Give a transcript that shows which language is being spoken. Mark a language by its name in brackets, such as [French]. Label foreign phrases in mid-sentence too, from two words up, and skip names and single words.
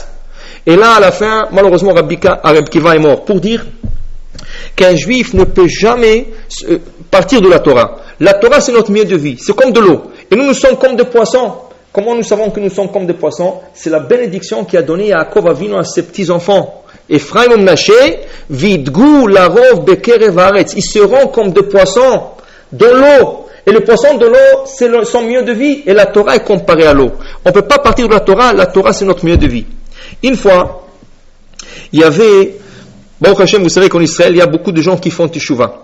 [French] Et là, à la fin, malheureusement, Rabbi Akiva est mort. Pour dire qu'un juif ne peut jamais partir de la Torah. La Torah, c'est notre milieu de vie. C'est comme de l'eau. Et nous sommes comme des poissons. Comment nous savons que nous sommes comme des poissons? C'est la bénédiction qui a donné à Yaakov Avinu à ses petits-enfants. [Hebrew] Ephraim Menaché, וידגו לרב בקרב הארץ. [French] Ils seront comme des poissons dans l'eau. Et le poisson de l'eau, c'est son milieu de vie. Et la Torah est comparée à l'eau. On ne peut pas partir de la Torah, c'est notre milieu de vie. Une fois, il y avait... [Hebrew] ברוך השם, [French] vous savez qu'en Israël, il y a beaucoup de gens qui font teshuva.